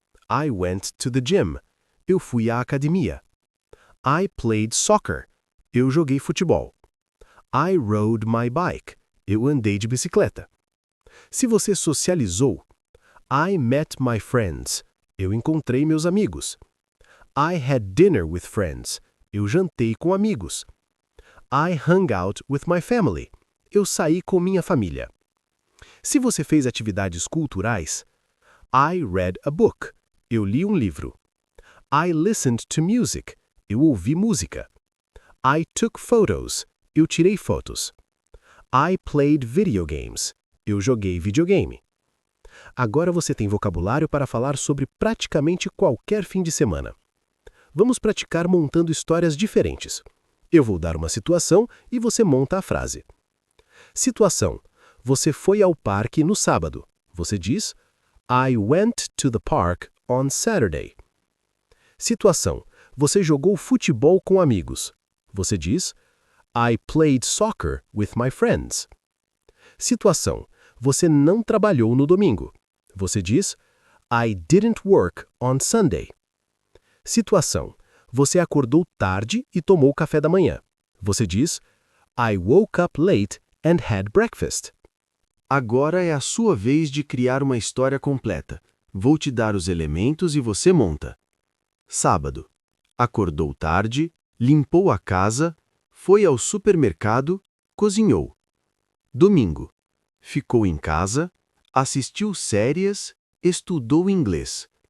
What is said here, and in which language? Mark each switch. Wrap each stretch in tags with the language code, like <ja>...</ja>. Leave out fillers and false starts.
<en>I went to the gym.</en> <pt>Eu fui à academia.</pt> <en>I played soccer.</en> <pt>Eu joguei futebol.</pt> <en>I rode my bike.</en> <pt>Eu andei de bicicleta. Se você socializou,</pt> <en>I met my friends.</en> <pt>Eu encontrei meus amigos.</pt> <en>I had dinner with friends.</en> <pt>Eu jantei com amigos.</pt> <en>I hung out with my family.</en> <pt>Eu saí com minha família. Se você fez atividades culturais,</pt> <en>I read a book.</en> <pt>Eu li um livro.</pt> <en>I listened to music.</en> <pt>Eu ouvi música.</pt> <en>I took photos.</en> <pt>Eu tirei fotos.</pt> <en>I played video games.</en> <pt>Eu joguei videogame. Agora você tem vocabulário para falar sobre praticamente qualquer fim de semana. Vamos praticar montando histórias diferentes. Eu vou dar uma situação e você monta a frase. Situação. Você foi ao parque no sábado. Você diz,</pt> <en>I went to the park on Saturday.</en> <pt>Situação: você jogou futebol com amigos. Você diz,</pt> <en>I played soccer with my friends.</en> <pt>Situação: você não trabalhou no domingo. Você diz,</pt> <en>I didn't work on Sunday.</en> <pt>Situação: você acordou tarde e tomou café da manhã. Você diz,</pt> <en>I woke up late and had breakfast.</en> <pt>Agora é a sua vez de criar uma história completa. Vou te dar os elementos e você monta. Sábado. Acordou tarde, limpou a casa, foi ao supermercado, cozinhou. Domingo. Ficou em casa, assistiu séries, estudou inglês.</pt>